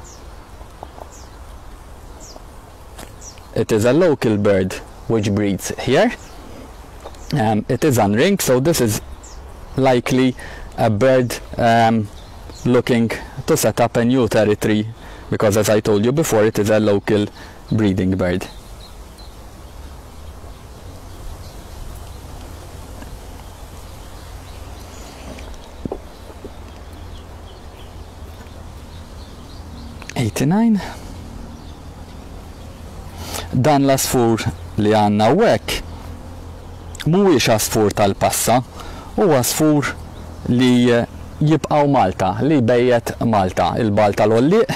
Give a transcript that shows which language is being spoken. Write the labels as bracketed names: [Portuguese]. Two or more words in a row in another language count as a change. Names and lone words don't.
[English] It is a local bird which breeds here. It is unringed, so this is likely a bird looking to set up a new territory, because as I told you before, it is a local breeding bird. [Maltese] Dan l-asfur li għanna hawnhekk mhuwiex asfur tal-passa, huwa asfur li jibqgħu Malta, li jbejjed Malta, il-bal tal-Olliq.